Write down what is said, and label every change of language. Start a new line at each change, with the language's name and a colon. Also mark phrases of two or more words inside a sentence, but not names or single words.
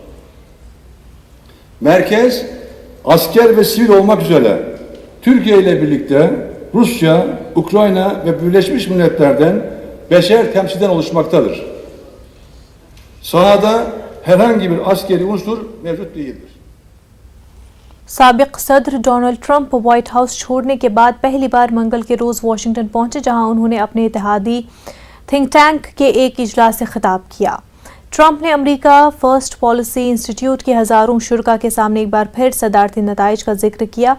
Turkish: Merkez asker ve sivil olmak üzere Türkiye ile birlikte Rusya, Ukrayna ve Birleşmiş Milletler'den beşer temsilden oluşmaktadır. Sahada herhangi bir askeri unsur mevcut değildir.
Urdu: سابق صدر ڈونلڈ ٹرمپ وائٹ ہاؤس چھوڑنے کے بعد پہلی بار منگل کے روز واشنگٹن پہنچے، جہاں انہوں نے اپنے اتحادی
English: think tank
Urdu: کے ایک اجلاس سے خطاب کیا. ٹرمپ نے امریکہ فرسٹ پالیسی انسٹیٹیوٹ کے ہزاروں شورا کے سامنے ایک بار پھر صدارتی نتائج کا ذکر کیا.